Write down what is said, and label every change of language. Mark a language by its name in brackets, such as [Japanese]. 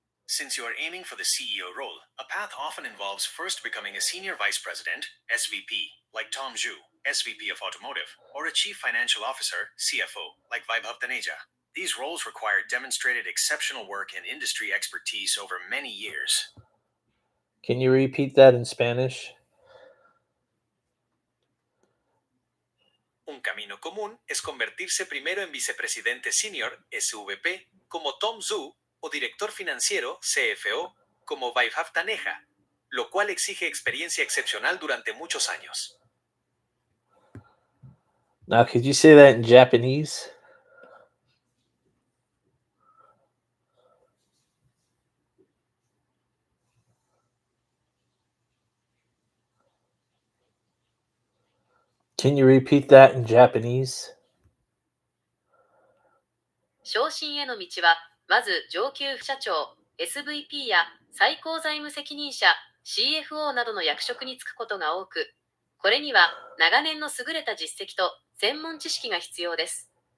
[English] Since you are aiming for the CEO role, a path often involves first becoming a senior vice president, SVP, like Tom Zhu, SVP of Automotive, or a chief financial officer, CFO, like Vaibhav Taneja. These roles require demonstrated exceptional work and industry expertise over many years. Can you repeat that in Spanish? [Spanish] Un camino común es convertirse primero en vicepresidente senior, SVP, como Tom Zhu, o director financiero, CFO, como Vaibhav Taneja, lo cual exige experiencia excepcional durante muchos años. [English] Now, could you say that in Japanese? Can you repeat that in Japanese? [Japanese] 昇進への道は、まず上級副社長、SVP や最高財務責任者、CFO などの役職に就くことが多く、これには長年の優れた実績と専門知識が必要です。